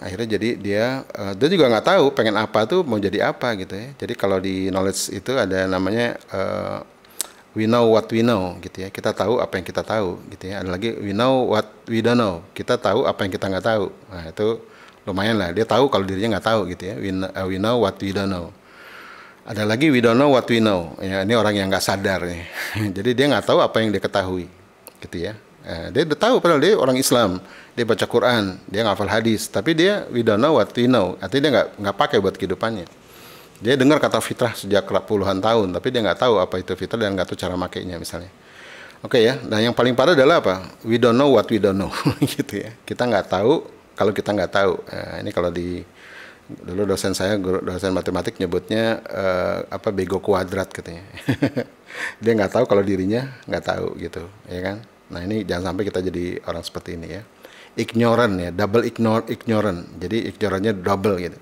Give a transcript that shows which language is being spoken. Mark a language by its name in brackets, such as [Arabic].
[Indonesian] Akhirnya jadi dia juga nggak tahu pengen apa tuh mau jadi apa gitu ya. Jadi kalau di knowledge itu ada namanya [English] we know what we know [Indonesian] gitu ya. Kita tahu apa yang kita tahu gitu ya. Ada lagi [English] we know what we don't know. [Indonesian] Kita tahu apa yang kita nggak tahu. Nah itu lumayan lah. Dia tahu kalau dirinya nggak tahu gitu ya. [English] We know what we don't know. [Indonesian] Ada lagi [English] we don't know what we know. [Indonesian] Ya, ini orang yang nggak sadar nih. Jadi dia nggak tahu apa yang dia ketahui gitu ya. Dia udah tahu padahal dia orang Islam. Dia baca Quran, dia ngafal hadis. Tapi dia [English] we don't know what we know. [Indonesian] Artinya dia nggak pakai buat kehidupannya. Dia dengar kata fitrah sejak puluhan tahun, tapi dia nggak tahu apa itu fitrah dan nggak tahu cara makainya misalnya. Oke ya, nah yang paling parah adalah apa? [English] We don't know what we don't know, gitu ya. [Indonesian] Kita nggak tahu kalau kita nggak tahu. Nah, ini kalau dulu dosen saya, dosen matematik nyebutnya bego kuadrat katanya. Dia nggak tahu kalau dirinya nggak tahu gitu, ya kan? Nah ini jangan sampai kita jadi orang seperti ini ya. Ignorant ya, double ignorant. Jadi ignorannya double gitu.